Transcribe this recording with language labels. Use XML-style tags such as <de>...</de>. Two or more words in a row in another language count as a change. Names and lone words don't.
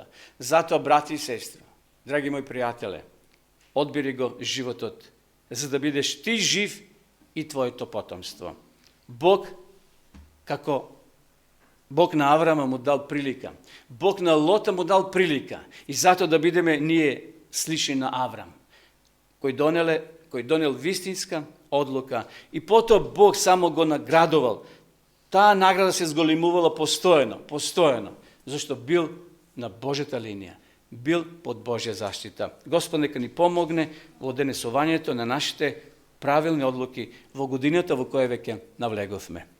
<mk>Затоа, брати и сестри, драги мои пријателе, одбери го животот, за да бидеш ти жив и твоето потомство. Бог, како Бог на Аврама му дал прилика, Бог на Лота му дал прилика, и затоа да бидеме ние слични на Аврам, кој донел вистинска, odluka. I potom Bog samo го наградувал. Таа награда се зголемувала постојано, зашто бил на Божјата линија, бил под Божја заштита. Господ нека ни помогне во донесувањето на нашите правилни одлуки во годината во која веќе навлеговме.</mk>